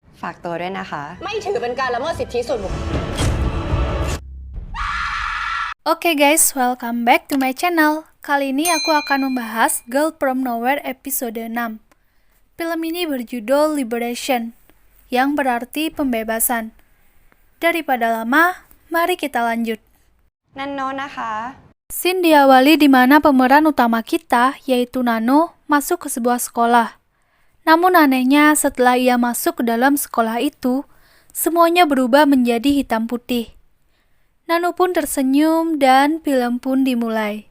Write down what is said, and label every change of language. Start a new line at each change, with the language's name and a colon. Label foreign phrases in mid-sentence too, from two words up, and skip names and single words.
Thai: ฝากตัวด้วยนะคะ ไม่ถือเป็นการละเมิดสิทธิส่วนบุคคล
English: Oke guys, welcome back to my channel.
Indonesian: Kali ini aku akan membahas Girl From Nowhere episode 6. Film ini berjudul Liberation, yang berarti pembebasan. Daripada lama, mari kita lanjut.
Thai: นันโนนะคะ
Indonesian: Scene diawali di mana pemeran utama kita, yaitu Nano, masuk ke sebuah sekolah. Namun anehnya setelah ia masuk ke dalam sekolah itu, semuanya berubah menjadi hitam putih. Nano pun tersenyum dan film pun dimulai.